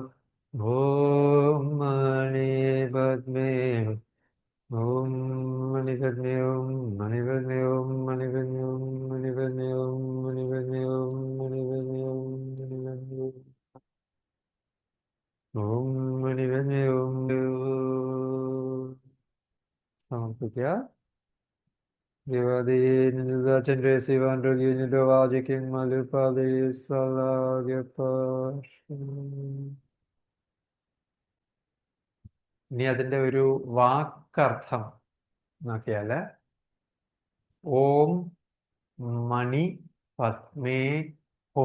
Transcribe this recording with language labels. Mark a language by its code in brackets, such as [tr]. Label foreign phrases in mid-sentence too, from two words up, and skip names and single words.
[sa] Om Mani Padme Hum. Om Mani Padme Hum. Mani Padme Hum. Mani Padme Hum. Mani Padme Hum. Mani Padme Hum. Mani Padme Hum. Mani Padme Hum. Om Mani Padme Hum. [ml] സമർപ്പിക്കുക. ഇനി അതിന്റെ ഒരു വാക്കർത്ഥം നോക്കിയാല് [sa] ഓം മണി പത്മേ ഹോം.